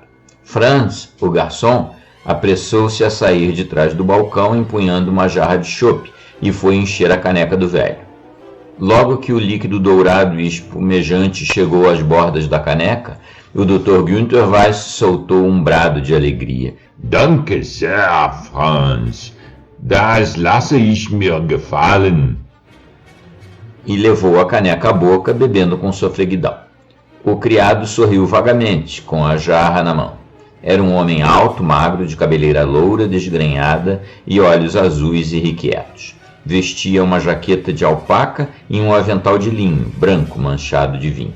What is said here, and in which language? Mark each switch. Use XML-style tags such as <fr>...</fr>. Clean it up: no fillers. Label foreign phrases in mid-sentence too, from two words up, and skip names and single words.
<pt>Franz, o garçom, apressou-se a sair de trás do balcão empunhando uma jarra de chope e foi encher a caneca do velho. Logo que o líquido dourado e espumejante chegou às bordas da caneca, o Dr. Günther Weiss soltou um brado de alegria.</pt> <de>Danke sehr, Franz. Das lasse ich mir gefallen.</de> <pt>E levou a caneca à boca, bebendo com sofreguidão. O criado sorriu vagamente, com a jarra na mão. Era um homem alto, magro, de cabeleira loura, desgrenhada e olhos azuis irrequietos. Vestia uma jaqueta de alpaca e um avental de linho, branco, manchado de vinho.</pt>